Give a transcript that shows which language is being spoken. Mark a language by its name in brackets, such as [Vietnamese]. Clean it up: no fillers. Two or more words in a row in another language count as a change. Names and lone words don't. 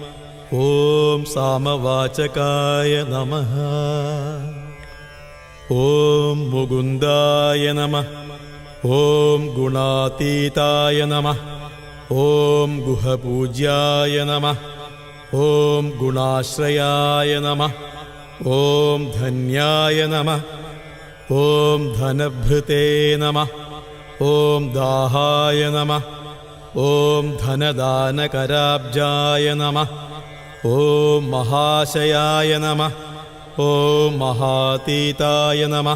[Sanskrit] ॐ सामवाचकाय नमः ॐ मुकुन्दाय नमः ॐ गुणातीताय नमः ॐ गुहपूज्याय नमः ॐ गुणाश्रयाय नमः ഓം ധന്യായ നമഃ. ഓം ധനഭൃതേ നമഃ. ഓം ദാഹായ നമഃ. ഓം ധനദാനകരാബ്ജായ നമഃ. ഓം മഹാശയായ നമഃ. ഓം മഹാതീതായ നമഃ.